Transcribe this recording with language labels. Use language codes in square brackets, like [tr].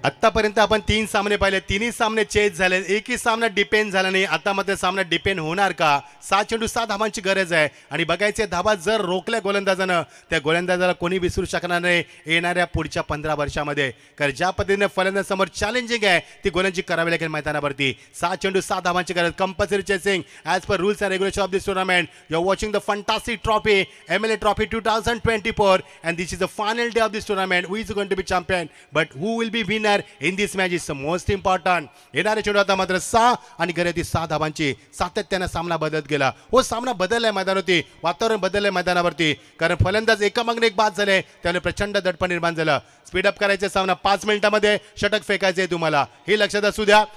[mr] आतापर्यंत आपण 3 सामने पाहिले, तिन्ही सामने चेस झाले, एकही सामना डिपेंड झाला नाही. आता मात्र सामना डिपेंड होणार का? 7 चेंडू 7 धावांची गरज आहे आणि बघायचे धावा जर रोखल्या गोलंदाजानं त्या गोलंदाजाला कोणी विसरू शकणार नाही येणाऱ्या पुढच्या 15 वर्षामध्ये. कारण ज्या पद्धतीने फलंदाजासमोर चॅलेंजिंग आहे ती गोलंदाजी करावी लागेल मैदानावरती. 7 चेंडू 7 धावांची गरज, compulsory [en] chasing as per rules and regulations of this tournament. You're watching the fantastic trophy, MLA Trophy 2024, and this is the final day of this tournament. Who is going to be champion? But who will be winner in this match is the most important. [mr] येणारे चेंडू आता मात्र 6 आणि गरज 6 धावांची. सातत्याने सामना बदलत गेला. हो, सामना बदललाय मैदानावरती, वातावरण बदललंय मैदानावरती. कारण फलंदाज एका मागणे एक बाद झाले, त्याने प्रचंड दडपण निर्माण झालं. स्पीडअप करायचे सामना 5 मिनिटांमध्ये षटक फेकायचे तुम्हाला, हे लक्षात असू द्या.